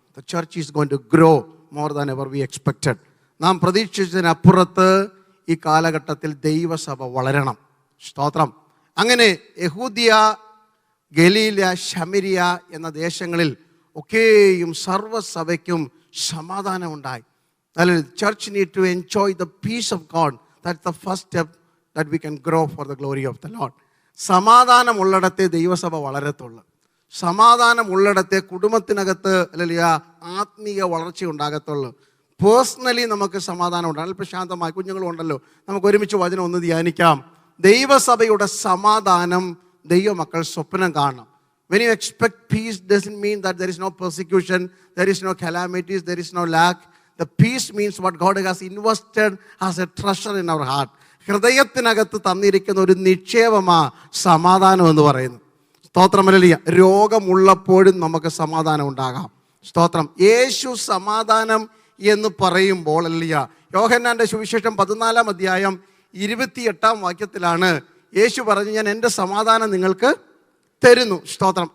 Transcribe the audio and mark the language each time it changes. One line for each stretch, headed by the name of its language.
English: The church is going to grow more than ever we expected.
Malayalam: നാം പ്രതീക്ഷിച്ചതിനപ്പുറത്ത് ഈ കാലഘട്ടത്തിൽ ദൈവസഭ വളരണം. സ്തോത്രം. അങ്ങനെ യഹൂദിയ, ഗലീല, ശമരിയ എന്ന ദേശങ്ങളിൽ ഒക്കെയും സർവ്വസഭയ്ക്കും സമാധാനമുണ്ടായി.
English: അതിൽ church need to enjoy the peace of God. That's the first step that we can grow for the glory of the Lord.
Malayalam: സമാധാനം ഉള്ളിടത്തെ ദൈവസഭ വളരത്തുള്ളൂ. സമാധാനം ഉള്ളിടത്തെ കുടുംബത്തിനകത്ത് അല്ലെങ്കിൽ ആത്മീയ വളർച്ച ഉണ്ടാകത്തുള്ളൂ. പേഴ്സണലി നമുക്ക് സമാധാനം ഉണ്ടാകും. അല്പം ശാന്തമായി കുഞ്ഞുങ്ങളുണ്ടല്ലോ, നമുക്ക് ഒരുമിച്ച് വചനം ഒന്ന് ധ്യാനിക്കാം. ദൈവസഭയുടെ സമാധാനം ദൈവമക്കൾ സ്വപ്നം കാണണം.
English: When you expect peace doesn't mean that there is no persecution, there is no calamities, there is no lack. The peace means what God has invested as a treasure in our heart.
Malayalam: ഹൃദയത്തിനകത്ത് തന്നിരിക്കുന്ന ഒരു നിക്ഷേപമാ സമാധാനം എന്ന് പറയുന്നത്. സ്തോത്രം. Hallelujah. രോഗമുള്ളപ്പോഴും നമുക്ക് സമാധാനം ഉണ്ടാകാം. സ്തോത്രം. യേശു സമാധാനം എന്ന് പറയുമ്പോൾ ഹല്ലേലൂയ, യോഹന്നാന്റെ സുവിശേഷം 14 അധ്യായം 28 വാക്യത്തിലാണ് യേശു പറഞ്ഞു, ഞാൻ എൻ്റെ സമാധാനം നിങ്ങൾക്ക് തരുന്നു. സ്തോത്രം.